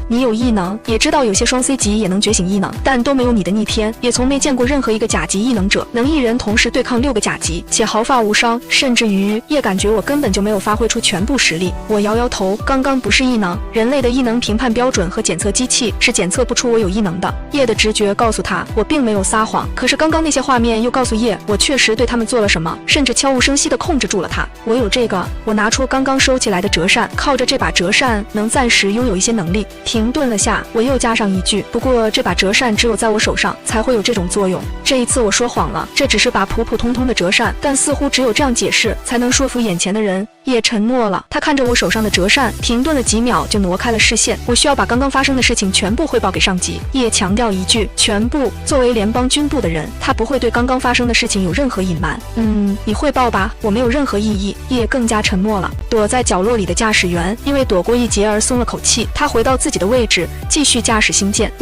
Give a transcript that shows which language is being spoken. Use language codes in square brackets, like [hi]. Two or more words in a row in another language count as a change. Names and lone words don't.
[zh] 你有異能，也知道有些雙 C 級也能覺醒異能，但都沒有你的逆天，也從沒見過任何一個甲級異能者能一人同時對抗6個甲級，且毫髮無傷，甚至於葉感覺我根本就沒有發揮出全部實力。我搖搖頭，剛剛不是異能，人類的異能評判標準和檢測機器是檢測不出我有異能的。葉的直覺告訴他，我並沒有撒謊，可是剛剛那些畫面又告訴葉，我確實對他們做了什麼，甚至悄無聲息地控制住了他。我有這個，我拿出剛剛收起來的折扇，靠着這把折扇能暫時擁有一些能能力。停頓了下，我又加上一句，不過这把折扇只有在我手上才会有这种作用。這一次我說謊了，這只是把普普通通的折扇，但似乎只有這樣解釋才能說服眼前的人。也沉默了，他看着我手上的折扇，停頓了幾秒就挪開了視線。我需要把剛剛發生的事情全部匯報給上級。葉強調一句，全部。作為聯邦軍部的人，他不會對剛剛發生的事情有任何隱瞞。你匯報吧，我沒有任何異議。葉更加沉默了。躲在角落裡的駕駛員因為躲過一劫而鬆了口氣，他回到自己的位置，繼續駕駛星艦。